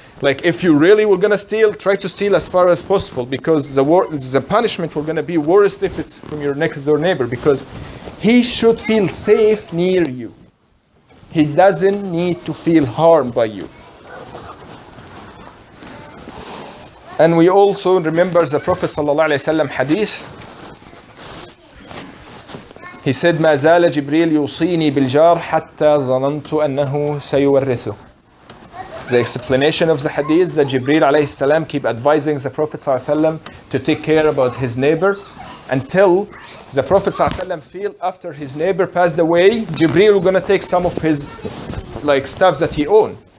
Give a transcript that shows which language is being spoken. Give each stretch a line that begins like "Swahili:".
English: Like if you really were going to steal, try to steal as far as possible, because the punishment will going to be worse if it's from your next door neighbor, because he should feel safe near you. He doesn't need to feel harmed by you. And we also remember the Prophet ﷺ hadith. He said,
Arabic: ما زال جبريل يوصيني بالجار حتى ظننت أنه سيورثه.
English: The explanation of the hadith that Jibreel alayhi salam keep advising the Prophet ﷺ to take care about his neighbor until the Prophet ﷺ feel after his neighbor passed away, Jibreel was going to take some of his stuff that he owned.